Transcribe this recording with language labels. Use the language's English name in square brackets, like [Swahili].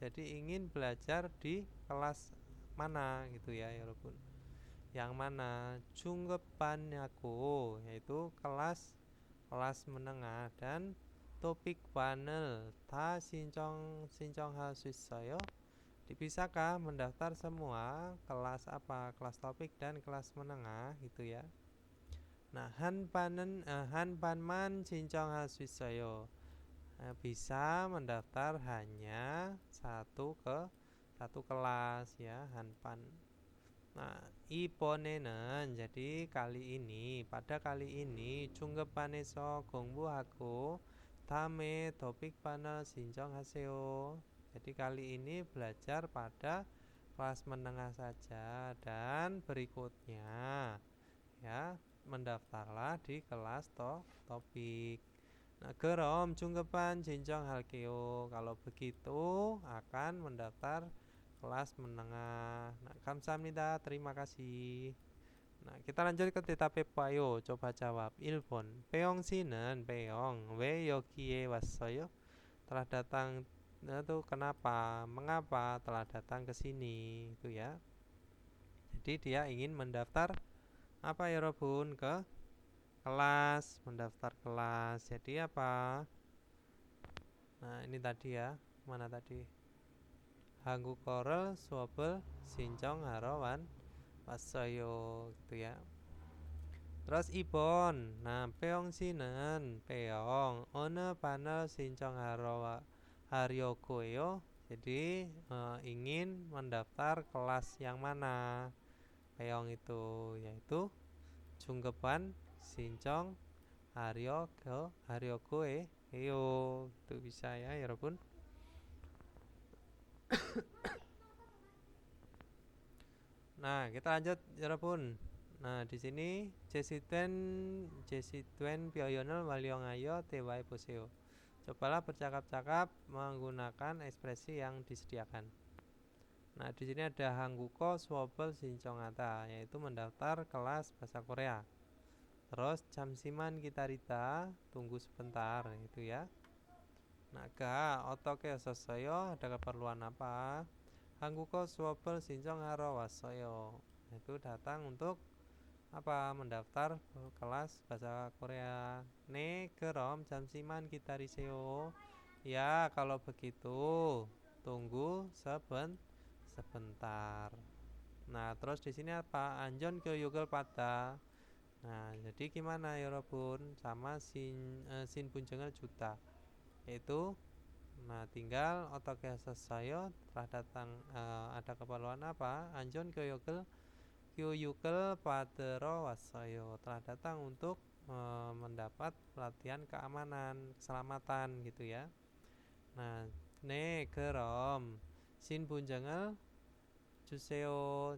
[Indonesian] Jadi ingin belajar di kelas mana gitu ya, walaupun yang mana 중급반 aku yaitu kelas kelas menengah dan topik panel [Korean] 다 신청할 수 있어요. [Indonesian] Bisakah mendaftar semua kelas apa? Kelas topik dan kelas menengah gitu ya. [Korean] Nah, 한반만 신청할 수 있어요. [Indonesian] Bisa mendaftar hanya satu kelas ya, 한반. [Korean] Nah, 이번에는 [Indonesian] jadi pada kali ini [Korean] 중급반에서 공부하고 다음에 topik panel 신청하세요. [Indonesian] Jadi kali ini belajar pada kelas menengah saja dan berikutnya ya mendaftarlah di kelas topik. [Korean] Nah, 그럼 중급반 신청할게요. [Indonesian] Kalau begitu akan mendaftar kelas menengah. Nah, [Korean] 감사합니다. [Indonesian] Terima kasih. Nah, kita lanjut ke [Korean] 대답해 봐요. [Indonesian] coba jawab. 1번. [Korean] 배영 씨는 배영 왜 여기에 왔어요? [Indonesian] Telah datang itu kenapa? Mengapa telah datang ke sini? Itu ya. Jadi dia ingin mendaftar apa ya Robun ke kelas, mendaftar kelas. Jadi apa? Nah, ini tadi ya. Mana tadi? [Korean] 한국어를 수업을 신청하러 왔어요. [Indonesian] Gitu ya. Terus Ibon. [Korean] Nah, Peong 씨는 Peong 어느 반을 신청하러 하려고요? [Indonesian] Jadi ingin mendaftar kelas yang mana? [Korean] Peong [Indonesian] itu yaitu [Korean] 중급반 신청 하려고 해요. [Indonesian] Itu bisa ya, [Korean] 여러분. [Indonesian] Nah, kita lanjut, [Korean] 여러분. [Indonesian] Nah, di sini [Korean] 제시된 표현을 활용하여 대화해 보세요. [Indonesian] Cobalah bercakap-cakap menggunakan ekspresi yang disediakan. Nah, di sini ada [Korean] 한국어 수업을 신청하다, [Indonesian] yaitu mendaftar kelas bahasa Korea. Terus [Korean] 잠시만 기다리다, [Indonesian] tunggu sebentar, itu ya. [Korean] Nah, 어떻게 오셨어요? [Indonesian] Ada keperluan apa? [Korean] 한국어 수업을 신청하러 왔어요. [Indonesian] Itu datang untuk apa? Mendaftar kelas bahasa Korea. [Korean] 네, 그럼 잠시만 기다리세요. [Indonesian] Ya, kalau begitu tunggu sebentar. Nah, terus di sini apa? [Korean] 안전 교육을 받다. [Indonesian] Nah, jadi gimana ya Robun? Sama sin punjengel juta. Yaitu nah, tinggal [Korean] 어떻게 하셨어요? [Indonesian] Telah datang ada keperluan apa? [Korean] 안전 교육을 받으러 왔어요. [Indonesian] Telah datang untuk mendapat pelatihan keamanan, keselamatan gitu ya. [Korean] Nah, 네, 그럼 신분증을 주세요.